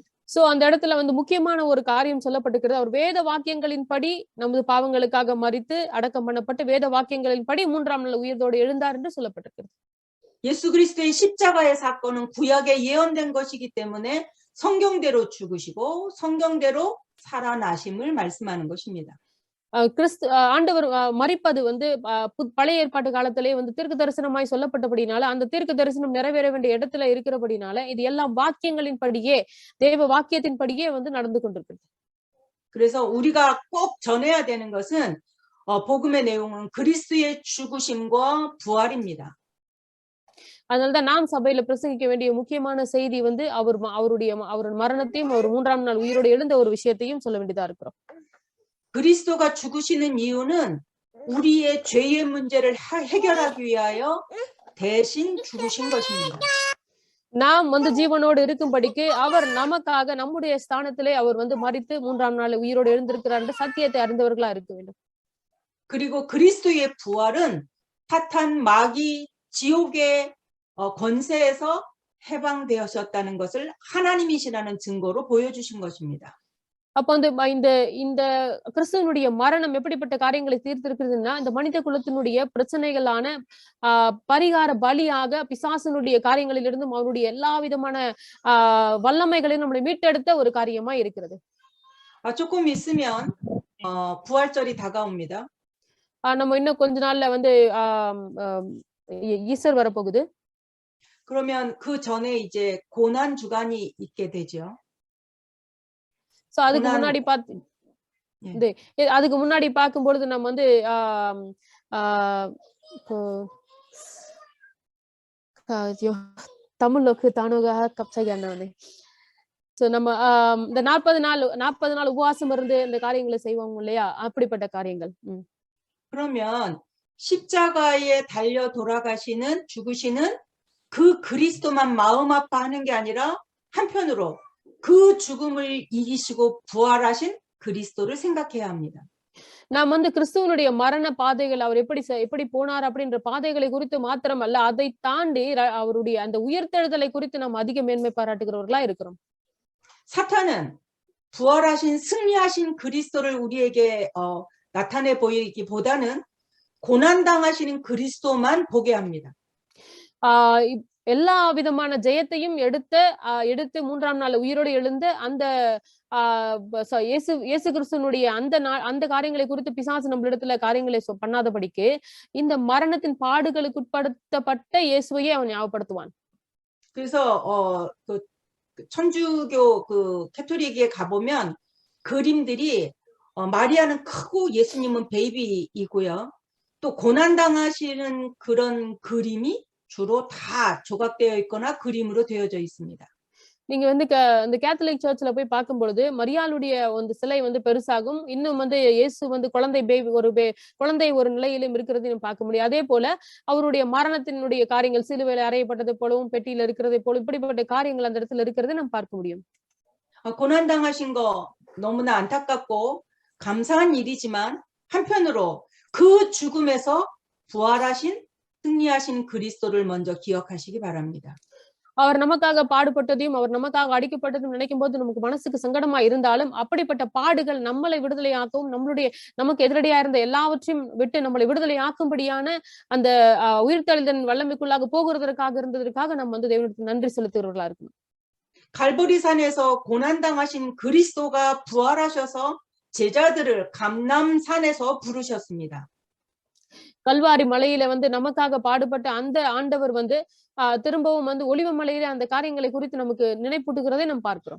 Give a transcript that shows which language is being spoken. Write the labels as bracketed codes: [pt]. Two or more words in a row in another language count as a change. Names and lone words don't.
[ta] சோ அந்த இடத்துல வந்து முக்கியமான ஒரு காரியம் சொல்லப்பட்டிருக்கிறது. அவர் வேத வாக்கியங்களின்படி நமது பாவங்களுக்காக மரித்து அடக்கம் பண்ணப்பட்டு வேத வாக்கியங்களின்படி 3ஆம் நாள் உயிரோடு எழுந்தார் என்று சொல்லப்பட்டிருக்கிறது. [ko] 예수 그리스도의 십자가의 사건은 구약에 예언된 것이기 때문에 성경대로 죽으시고 성경대로 살아나심을 말씀하는 것입니다. [ta] ஆண்டவர் மரிப்பது வந்து பழைய ஏற்பாட்டு காலத்திலே வந்து தீர்க்க தரிசனமாய் சொல்லப்பட்டபடினால அந்த தீர்க்க தரிசனம் நிறைவேற வேண்டிய இடத்துல இருக்கிறபடினால இது எல்லாம் வாக்கியங்களின் படியே தேவ வாக்கியத்தின் படியே வந்து நடந்து கொண்டிருக்கிறது. [ko] 그래서 우리가 꼭 전해야 되는 것은 복음의 내용은 그리스도의 죽으심과 부활입니다. [ta] அதனால்தான் நாம் சபையில பிரசங்கிக்க வேண்டிய முக்கியமான செய்தி வந்து அவருடைய மரணத்தையும் அவர் 3ஆம் நாள் உயிரோடு எழுந்த ஒரு விஷயத்தையும் சொல்ல வேண்டியதா இருக்கிறோம். [ko] 그리스도가 죽으시는 이유는 우리의 죄의 문제를 해결하기 위하여 대신 죽으신 것입니다. [ta] நாம் வந்து ஜீவனோடு இருக்கும்படிக்கு அவர் நமக்காக நம்முடைய ஸ்தானத்திலே அவர் வந்து மரித்து 3ஆம் நாள் உயிரோடு எழுந்திருக்கிறார் என்ற சத்தியத்தை அறிந்தவர்களா இருக்க வேண்டும். [ko] 그리고 그리스도의 부활은 사탄 마귀 지옥의 권세에서 해방되셨다는 것을 하나님이시라는 증거로 보여주신 것입니다. [ta] அப்ப வந்து இந்த கிறிஸ்துவனுடைய மரணம் எப்படிப்பட்ட காரியங்களை தீர்த்திருக்கிறதுன்னா இந்த மனித குலத்தினுடைய பிரச்சனைகளான பரிகார பலியாக பிசாசனுடைய காரியங்களிலிருந்தும் அவருடைய எல்லா விதமான வல்லமைகளையும் நம்மளை மீட்டெடுத்த ஒரு காரியமா இருக்கிறது. [ko] 조금 있으면 부활절이 다가옵니다. [ta] நம்ம இன்னும் கொஞ்ச நாள்ல வந்து ஈஸ்டர் வரப்போகுது. [ko] 그러면 그 전에 이제 고난 주간이 있게 되죠. [ta] சோ அதுக்கு முன்னாடி பார்க்கும் பொழுது நம்ம வந்து தமிழுக்கு தானுக கப்சையானே சோ நம்ம இந்த 40 நாள் உபவாசம் இருந்து இந்த காரியங்களை செய்வோம் இல்லையா அப்படிப்பட்ட காரியங்கள். [ko] 그러면 십자가에 달려 돌아가시는 죽으시는 그 그리스도만 마음 아파하는 게 아니라 한편으로 그 죽음을 이기시고 부활하신 그리스도를 생각해야 합니다. [ta] நாம் வந்து கிறிஸ்துவனுடைய மரண பாதைகள் அவர் எப்படி போனார் அப்படின்ற பாதைகளை குறித்து மாத்திரமல்ல அதை தாண்டி அவருடைய அந்த உயிர்த்தெழுதலை குறித்து நாம் அதிக மேன்மை பாராட்டுகிறவர்களா இருக்கிறோம். [ko] 사탄은 부활하신 승리하신 그리스도를 우리에게 나타내 보이기보다는 고난당하시는 그리스도만 보게 합니다. [ta] எல்லா விதமான ஜெயத்தையும் எடுத்து 3ஆம் நாள் உயிரோடு எழுந்த அந்த இயேசு கிறிஸ்துவனுடைய அந்த காரியங்களை குறித்து பிசாசு நம்மளிடத்துல காரியங்களை பண்ணாதபடிக்கு இந்த மரணத்தின் பாடுகளுக்கு உட்படுத்தப்பட்ட இயேசுவையே அவன் ஞாபகப்படுத்துவான். [ko] 그래서 그 천주교 그 캐토릭에 가보면 그림들이 마리아는 크고 예수님은 베이비이고요. 또 고난당하시는 그런 그림이 주로 다 조각되어 있거나 그림으로 되어져 있습니다. [ta] நீங்க வந்து இந்த [en] Catholic church [ta] போய் பார்க்கும் பொழுது மரியாளுடைய ஒரு சிலை வந்து பெருசாகும், இன்னும் வந்து இயேசு வந்து குழந்தை ஒரு நிலையிலும் இருக்கிறது பார்க்க முடியும். அதே போல அவருடைய மரணத்தினுடைய காரியங்கள் சிலுவையில் அறையப்பட்டது போலவும் பெட்டியில இருக்கிறதை போல இப்படிப்பட்ட காரியங்கள் அந்த இடத்துல இருக்கிறதை நம்ம பார்க்க முடியும். [ko] 고난당하신 거 너무나 안타깝고 감사한 일이지만 한편으로 그 죽음에서 부활하신 승리하신 그리스도를 먼저 기억하시기 바랍니다. [ta] அவர் நமக்காக பாடுபட்டதையும் அவர் நமக்காக அடிக்கப்பட்டதும் நினைக்கும் போது நமக்கு மனசுக்கு சங்கடமா இருந்தாலும் அப்படிப்பட்ட பாடுகள் நம்மளை விடுதலையாக்கவும் நமக்கு எதிரடியா இருந்த எல்லாவற்றையும் விட்டு நம்மளை விடுதலையாக்கும்படியான அந்த உயிர்த்தெழுதலின் வல்லமைக்குள்ளாக போகிறதற்காக இருந்ததற்காக நம்ம வந்து தேவனுக்கு நன்றி செலுத்துகிறவர்களா இருக்கணும். [ko] 갈보리산에서 고난당하신 그리스도가 부활하셔서 제자들을 감람산에서 부르셨습니다. [ta] கல்வாரி மலையில வந்து நமக்காக பாடுபட்ட அந்த ஆண்டவர் வந்து திரும்பவும் வந்து ஒலிவ மலையில அந்த காரியங்களை குறித்து நமக்கு நினைப்பூட்டுகிறதை நாம் பார்க்கிறோம்.